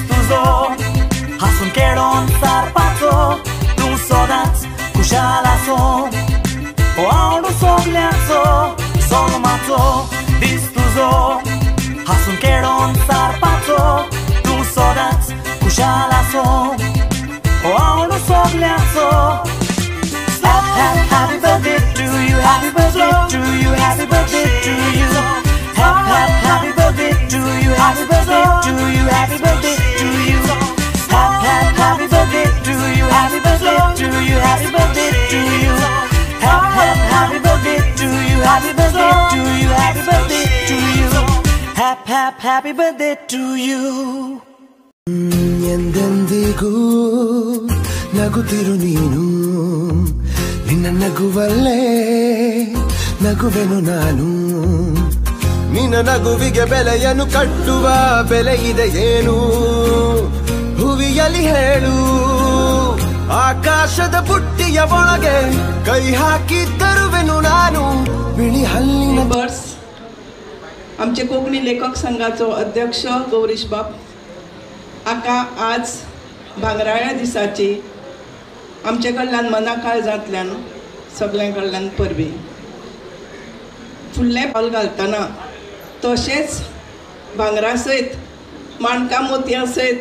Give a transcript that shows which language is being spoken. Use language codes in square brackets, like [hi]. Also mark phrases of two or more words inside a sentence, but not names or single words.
[kok] तुजो हांसून खेळोन सारपाचो तूं सदांच खुशाल आसूं हो आवडो सगल्याचो जल्माचो दीस तुजो हांसून खेळोन सारपाचो तूं सदांच खुशाल आसूं हो आवडो सगल्याचो [en] Happy birthday to you, happy birthday to you, happy birthday to you. Happy birthday to you, happy birthday to you, happy birthday to you. Happy birthday to you, happy birthday to you, happy birthday to you. Happy birthday to you, happy birthday to you, happy birthday to you. Happy birthday to you. [kn] ಎಂದೆಂದಿಗೂ ನಗುತ್ತಿರು ನೀನು ನಿನ್ನ ನಗುವಲ್ಲೇ ನಗುವೆನು ನಾನು ನಿನ್ನ ನಗುವಿಗೆ ಬೆಲೆಯನ್ನು ಕಟ್ಟುವ ಬೆಲೆ ಇದೆ ಏನು ಹುವಿಯಲ್ಲಿ ಹೇಳು ಆಕಾಶದ ಬುಟ್ಟಿಯ ಒಳಗೆ ಕೈ ಹಾಕಿ ತರುವೆನು ನಾನು ಬಿಳಿ ಹಲ್ಲಿನ [kok] बर्स आमचे कोंकणी लेखक संघाचो अध्यक्ष गौरीश बाब आका आज भांगराळ्या दिसाची आमचे कडल्यान मना काळजांतल्यान सगळ्यां कडल्यान परबीं फुडलें पावल घालतना तशेंच भांगरा सयत माणकां मोतयां सयत